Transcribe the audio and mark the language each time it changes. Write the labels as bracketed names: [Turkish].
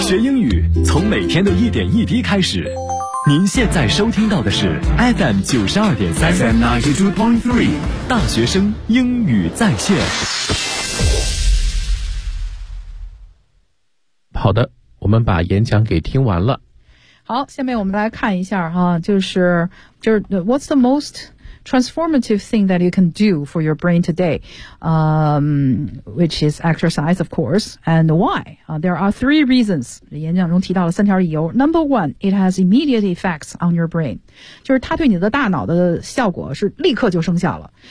[Chinese] 学英语从每天的一点一滴开始。您现在收听到的是 FM 92.3 [English] FM 92.3 [Chinese] 大学生英语在线。好的，我们把演讲给听完了。好，下面我们来看一下哈，就是 [English] What's the most transformative thing that you can do for your brain today? Which is exercise, of course, and why? There are 3 reasons. [Chinese] 演讲中提到了3条理由。 [English] Number 1, it has immediate effects on your brain. [Chinese] 就是它对你的大脑的效果是立刻就生效了。